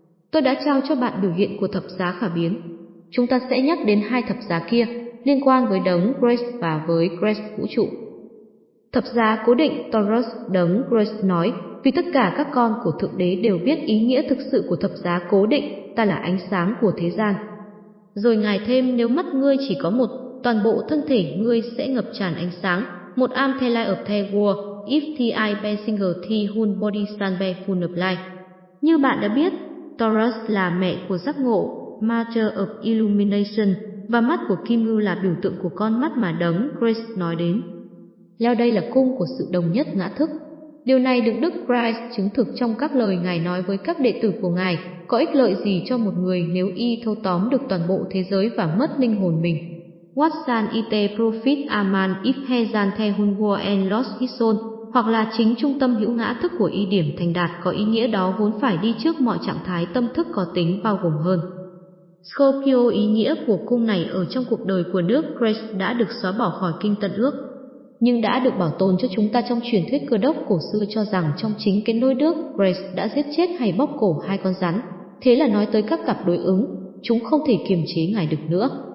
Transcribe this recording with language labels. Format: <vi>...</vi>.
<vi>Tôi đã trao cho bạn biểu hiện của thập giá khả biến. Chúng ta sẽ nhắc đến hai thập giá kia, liên quan với đấng Christ và với Christ vũ trụ. Thập giá cố định Taurus, đấng Christ nói, vì tất cả các con của Thượng Đế đều biết ý nghĩa thực sự của thập giá cố định, ta là ánh sáng của thế gian. Rồi ngài thêm, nếu mắt ngươi chỉ có một, toàn bộ thân thể ngươi sẽ ngập tràn ánh sáng.</vi> <en>Một am the light of the world, if the eye be single the whole body stand be full of light.</en> <vi>Như bạn đã biết, Taurus là mẹ của giác ngộ,</vi> <en>mother of illumination,</en> <vi>và mắt của Kim Ngưu là biểu tượng của con mắt mà đấng Christ nói đến. Leo đây là cung của sự đồng nhất ngã thức. Điều này được Đức Christ chứng thực trong các lời ngài nói với các đệ tử của ngài, có ích lợi gì cho một người nếu y thâu tóm được toàn bộ thế giới và mất linh hồn mình.</vi> <en>What can it profit a man if he gain the whole world and lost his soul?</en> <vi>Hoặc là chính trung tâm hữu ngã thức của y điểm thành đạt có ý nghĩa đó vốn phải đi trước mọi trạng thái tâm thức có tính bao gồm hơn. Scorpio, ý nghĩa của cung này ở trong cuộc đời của Đức Christ đã được xóa bỏ khỏi kinh Tân Ước, nhưng đã được bảo tồn cho chúng ta trong truyền thuyết cơ đốc cổ xưa, cho rằng trong chính cái nôi Đức Christ đã giết chết hay bóc cổ hai con rắn, thế là nói tới các cặp đối ứng, chúng không thể kiềm chế ngài được nữa.</vi>